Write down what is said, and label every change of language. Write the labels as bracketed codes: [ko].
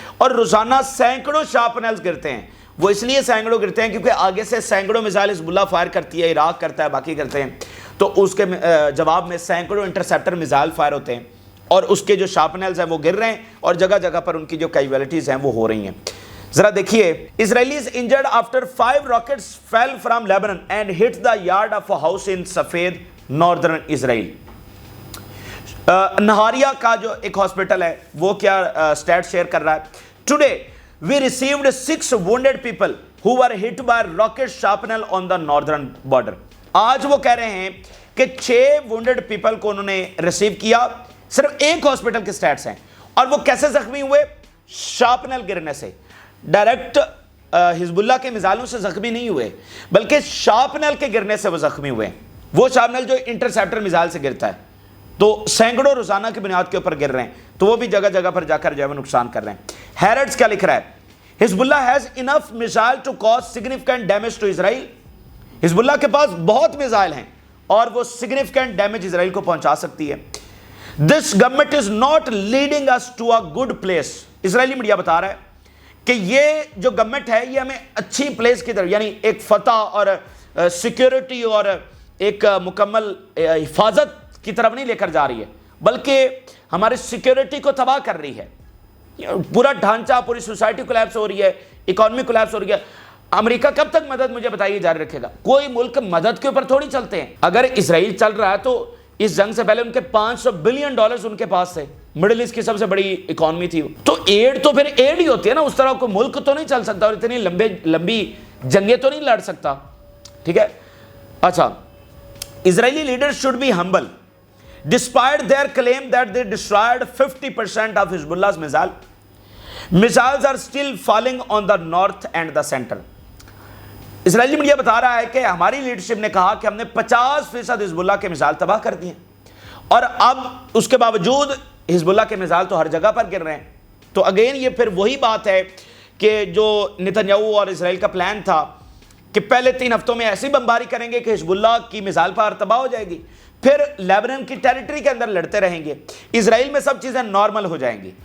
[ur] اور روزانہ سینکڑوں شارپنرز گرتے ہیں. وہ اس لیے سینکڑوں گرتے ہیں کیونکہ آگے سے سینکڑوں میزائل حزب اللہ فائر کرتی ہے, عراق کرتا ہے, باقی کرتے ہیں, تو اس کے جواب میں سینکڑوں انٹرسیپٹر میزائل فائر ہوتے ہیں اور اس کے جو شارپنرز ہیں وہ گر رہے ہیں اور جگہ جگہ پر ان کی جو کیجویلٹیز ہیں وہ ہو رہی ہیں. ذرا دیکھیے, [en] Israelis injured after 5 rockets fell from Lebanon and hit the yard of a house in Safed northern Israel. [ur] نہاریہ کا جو ایک ہاسپٹل ہے وہ کیا سٹیٹ شیئر کر رہا ہے. [en] Today we received 6 wounded people who were hit by rocket shrapnel on the northern border. [ur] آج وہ کہہ رہے ہیں کہ [en] 6 wounded people [ur] کو انہوں نے ریسیو کیا. صرف ایک ہاسپٹل کے سٹیٹس ہیں. اور وہ کیسے زخمی ہوئے؟ شارپنل گرنے سے. ڈائریکٹ حزب اللہ کے میزائلوں سے زخمی نہیں ہوئے بلکہ شارپنل کے گرنے سے وہ زخمی ہوئے. وہ شارپنل جو انٹرسیپٹر میزائل سے گرتا ہے, تو سینکڑوں روزانہ کی بنیاد کے اوپر گر رہے ہیں, تو وہ بھی جگہ جگہ پر جا کر جو ہے وہ نقصان کر رہے ہیں. ہیرڈز کیا لکھ رہا ہے؟ [en] Hezbollah has enough missile to cause significant damage to Israel. [ur] حزب اللہ کے پاس بہت میزائل ہیں اور وہ سگنیفیکنٹ ڈیمیج اسرائیل کو پہنچا سکتی ہے. [en] This government is not leading us to a good place. [ur] Israeli media بتا رہا ہے کہ یہ جو گورنمنٹ ہے یہ ہمیں اچھی پلیس کی طرف, یعنی ایک فتح اور سیکیورٹی اور ایک مکمل حفاظت کی طرف نہیں لے کر جا رہی ہے, بلکہ ہماری سیکیورٹی کو تباہ کر رہی ہے. پورا ڈھانچہ, پوری سوسائٹی کولیپس ہو رہی ہے, اکانومی کولیپس ہو رہی ہے. امریکہ کب تک مدد مجھے بتائیے جاری رکھے گا؟ کوئی ملک مدد کے اوپر تھوڑی چلتے ہیں. اگر اسرائیل چل رہا ہے تو اس جنگ سے پہلے ان کے $500 بلین ان کے پاس تھے. مڈل ایسٹ کی سب سے بڑی اکانومی تھی. تو ایڈ تو پھر ایڈ ہی ہوتی ہے نا, اس طرح کوئی ملک تو نہیں چل سکتا اور اتنی لمبی جنگیں تو نہیں لڑ سکتا. ٹھیک ہے. اچھا, [en] Israeli leader should be humble despite their claim that they destroyed 50% of Hezbollah missile. Missiles are still falling on the north and the centre. [ur] Israeli media بتا رہا ہے کہ ہماری لیڈرشپ نے کہا کہ ہم نے 50% حزب اللہ کے میزائل تباہ کر دیے, اور اب اس کے باوجود حزب اللہ کے میزائل تو ہر جگہ پر گر رہے ہیں. تو اگین یہ پھر وہی بات ہے کہ جو نتنیاہو اور اسرائیل کا پلان تھا کہ پہلے 3 ہفتوں میں ایسی بمباری کریں گے کہ حزب اللہ کی میزائل پار تباہ ہو جائے گی, پھر لیبنان کی ٹیریٹری کے اندر لڑتے رہیں گے, اسرائیل میں سب چیزیں نارمل ہو جائیں گی.